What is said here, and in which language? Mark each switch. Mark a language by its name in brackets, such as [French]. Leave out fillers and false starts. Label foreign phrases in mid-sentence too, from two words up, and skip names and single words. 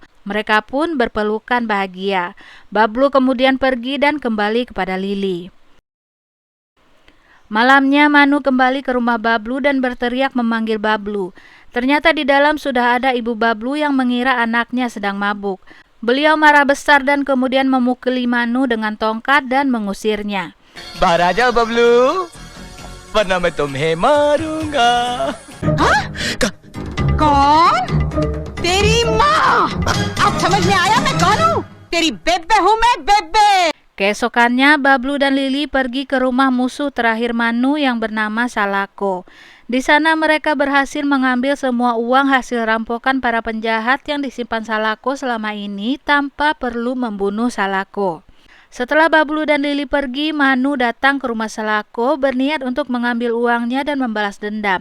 [Indonesian] Mereka pun berpelukan bahagia. Bablu kemudian pergi dan kembali kepada Lili. Malamnya Manu kembali ke rumah Bablu dan berteriak memanggil Bablu. Ternyata di dalam sudah ada ibu Bablu yang mengira anaknya sedang mabuk. Beliau marah besar dan kemudian memukuli Manu dengan tongkat dan mengusirnya. [Hindi] बाहर आ जाओ बबलू, वरना मैं तुम्हें मारूंगा। कौन? तेरी माँ। अब समझ में आया मैं कौन हूँ? तेरी बेबे हूँ मैं, बेबे. [Indonesian] Keesokannya, Bablu dan Lili pergi ke rumah musuh terakhir Manu yang bernama Salako. Di sana mereka berhasil mengambil semua uang hasil rampokan para penjahat yang disimpan Salako selama ini tanpa perlu membunuh Salako. Setelah Bablu dan Lili pergi, Manu datang ke rumah Salako berniat untuk mengambil uangnya dan membalas dendam.